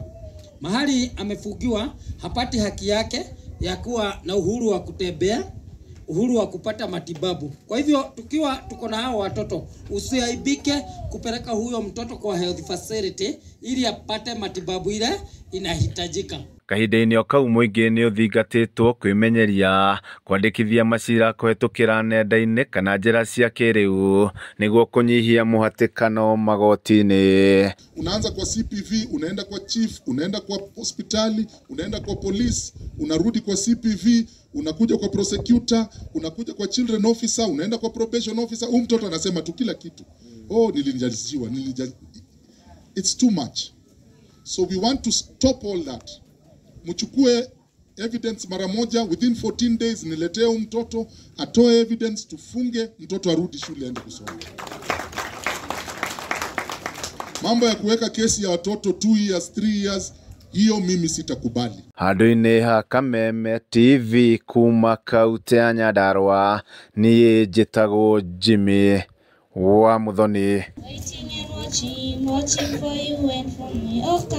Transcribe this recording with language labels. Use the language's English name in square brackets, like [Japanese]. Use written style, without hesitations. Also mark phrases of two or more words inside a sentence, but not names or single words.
[Swahili] Mahali amefugiwa hapati haki yake ya kuwa na uhuru wa kutembea, uhuru wa kupata matibabu. Kwa hivyo tuko na hao watoto, usiaibike kupeleka huyo mtoto kwa [English] health facility [Swahili] ili apate matibabu ile inahitajika. [Kikuyu] Kahinda-inĩ o kau mũingĩ nĩ ũthingatĩtwo kwĩmenyeria kwandĩkithia macira kũhetũkĩra nenda-inĩ kana njĩra cia kĩrĩu nĩguo kũnyihia mũhatĩkano magoti-inĩ. [Swahili] Unaanza kwa CPV, unaenda kwa chief, unaenda kwa hospitali, unaenda kwa police, unarudi kwa CPV, unakuja kwa prosecutor, unakuja kwa [English] children officer, [Swahili] unaenda kwa [English] probation officer. [Swahili] Mtoto anasema tu kila kitu. Nilijaliziwa. [English] It's too much. So we want to stop all that. [Swahili] Mchukue evidence mara moja, [English] within 14 days [Swahili] niletee mtoto, atoe evidence, tufunge mtoto arudi shule aende kusoma. Mambo ya kuweka kesi ya watoto 2 years, 3 years, hiyo mimi sitakubali. [Kikuyu] Handũ-inĩ ha Kameme TV kuma kaunti ya Nyandarua, niĩ njĩtagwo Jimmy wa Muthoni.